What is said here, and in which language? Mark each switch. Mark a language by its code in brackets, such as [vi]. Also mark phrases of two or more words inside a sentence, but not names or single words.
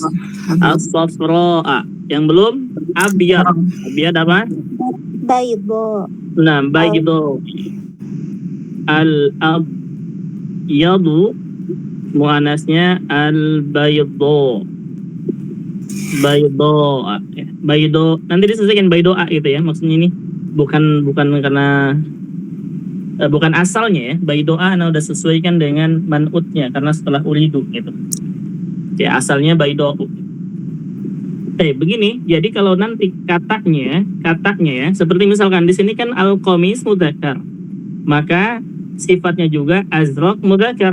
[id] As-safra. Yang belum abyad. Abyad apa? Baydo. Nah, baydo. Al-abyadu muannasnya al-baydo. Baydo. Nanti diselesaikan baydo gitu ya. Maksudnya ini bukan karena bukan asalnya ya. Baydo nah udah sesuaikan dengan man'utnya karena setelah uridu gitu. Ya asalnya baydo. Begini, jadi kalau nanti katanya ya, seperti misalkan di sini kan [ar] القميص مذكر, [id] maka sifatnya juga [ar] أزرق مذكر.